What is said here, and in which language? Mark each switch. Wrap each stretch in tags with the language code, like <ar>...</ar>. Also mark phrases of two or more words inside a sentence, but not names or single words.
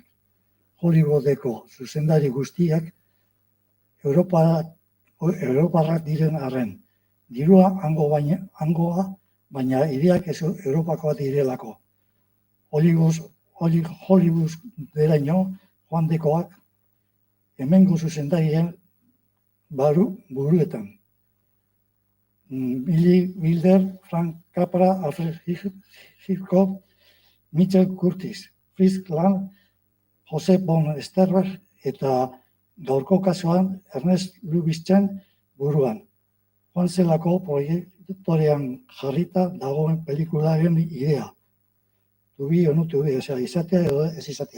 <eu>Hollywoodeko zuzendari guztiak Europarrak diren arren. Dirua hangoa, baina ideak ez Europakoa direlako. Hollywood deraino joandekoak hemengo zuzendarien buruetan. Billy Wilder, Frank Capra, Alfred Hitchcock, Mitchell Curtis, Fritz Lang, Josep von Sterberg eta gaurko kasuan Ernest Lubitschen buruan. Joan zelako proiektorean jarrita dagoen pelikularen idea.</eu> <en>Tubi o no tubi,</en> <eu>izatea edo ez izatea.</eu>